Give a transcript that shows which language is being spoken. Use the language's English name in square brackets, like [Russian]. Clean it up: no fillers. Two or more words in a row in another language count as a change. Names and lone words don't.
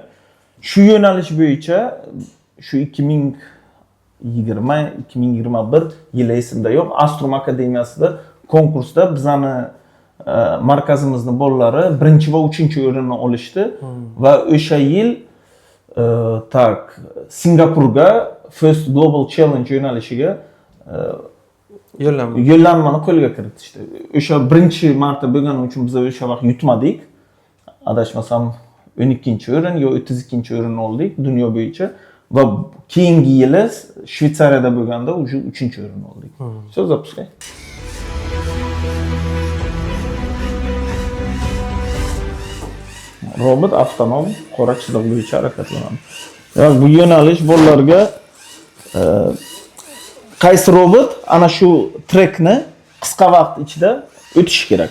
[Uzbek] Shu yo'nalish bo'yicha shu 2020-2021 yili esimda yo'q, Astrom akademiyasida konkursda bizani markazimizni bolalari 1 va 3-o'rinni olishdi va o'sha yil Singapurga First Global Challenge yo'nalishiga yo'llanmani qo'lga kiritishdi. O'sha birinchi marta bo'lgani uchun biz o'sha vaqt yutmadik. Adashmasam 12-o'rin yo 32-o'rinni oldik dunyo bo'yicha va keyingi yili Shvetsariyada bo'lganda уже 3-o'rinni oldik. [Russian] Все, запускай. [Uzbek] Robot avtonom qora chiziq bo'yicha harakatlanadi. Demak, bu yo'nalish bolalarga qaysi robot ana shu trekni qisqa vaqt ichida o'tishi kerak.